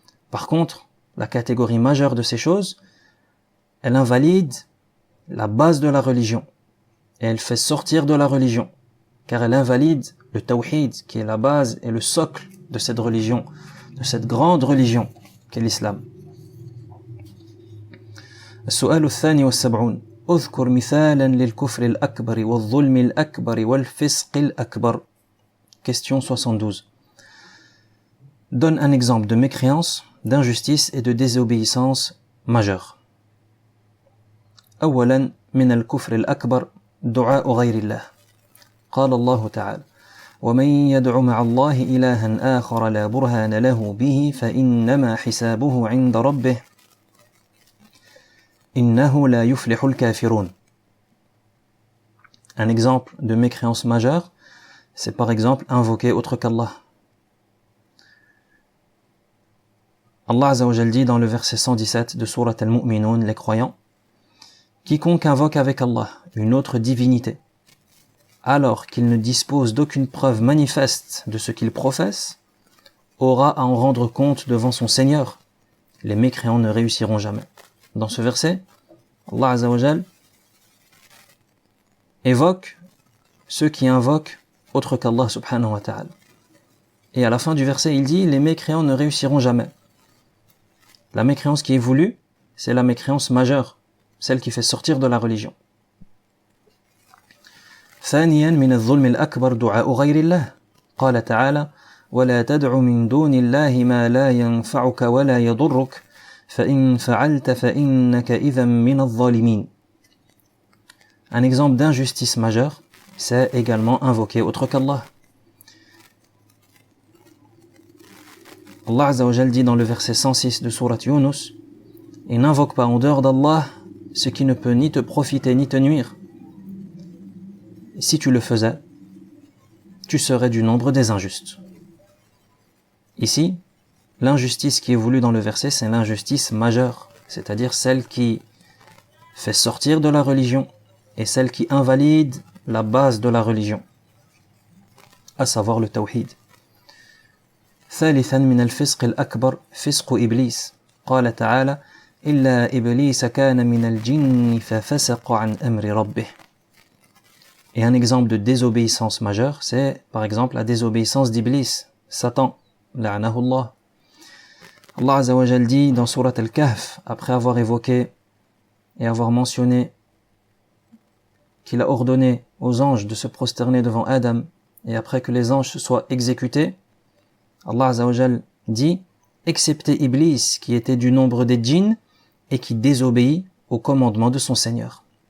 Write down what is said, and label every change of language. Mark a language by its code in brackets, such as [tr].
[fr] Par contre, la catégorie majeure de ces choses, elle invalide la base de la religion et elle fait sortir de la religion car elle invalide le tawhid qui est la base et le socle de cette religion, de cette grande religion qu'est l'islam. [ar] السؤال الثاني والسبعون أذكر مثالا للكفر الأكبر والظلم الأكبر والفسق الأكبر. [fr] Question 72. Donne un exemple de mécréance, d'injustice et de désobéissance majeure. [ar] أولا من الكفر الأكبر دعاء غير الله. قال الله تعالى: ومن يدع مع الله إلها آخر لا برهان له به فإنما حسابه عند ربه إنه لا يفلح الكافرون. [fr] Un exemple de mécréance majeure, c'est par exemple invoquer autre qu'Allah. Allah Azza wa Jal dit dans le verset 117 de Surat Al-Mu'minun, les croyants: quiconque invoque avec Allah une autre divinité, alors qu'il ne dispose d'aucune preuve manifeste de ce qu'il professe, aura à en rendre compte devant son Seigneur. Les mécréants ne réussiront jamais. Dans ce verset, Allah Azza wa Jal évoque ceux qui invoquent autre qu'Allah subhanahu wa ta'ala. Et à la fin du verset, il dit: les mécréants ne réussiront jamais. La mécréance qui est voulue, c'est la mécréance majeure, celle qui fait sortir de la religion. [ar] ثانيا من الظلم الأكبر دعاء غير الله. قال تعالى: ولا تدع من دون الله ما لا ينفعك ولا يضرك فإن فعلت فإنك إذا من الظالمين. [fr] Un exemple d'injustice majeure, c'est également invoquer autre qu'Allah. Allah Azza wa Jal dit dans le verset 106 de Surat Yunus: et n'invoque pas en dehors d'Allah ce qui ne peut ni te profiter ni te nuire. Si tu le faisais, tu serais du nombre des injustes. Ici, l'injustice qui est voulue dans le verset, c'est l'injustice majeure, c'est-à-dire celle qui fait sortir de la religion et celle qui invalide la base de la religion, à savoir le tawhid. [ar] ثالثا من الفسق الأكبر فسق إبليس قال تعالى إلا إبليس كان من الجن ففسق عن أمر ربه. [fr] Et un exemple de désobéissance majeure, c'est par exemple la désobéissance d'Iblis, Satan, la'anahu Allah. Allah Azza wa Jal dit dans Surat Al-Kahf, après avoir évoqué et avoir mentionné qu'il a ordonné aux anges de se prosterner devant Adam, et après que les anges se soient exécutés, Allah Azza wa Jal dit, excepté Iblis qui était du nombre des djinns et qui désobéit au commandement de son Seigneur.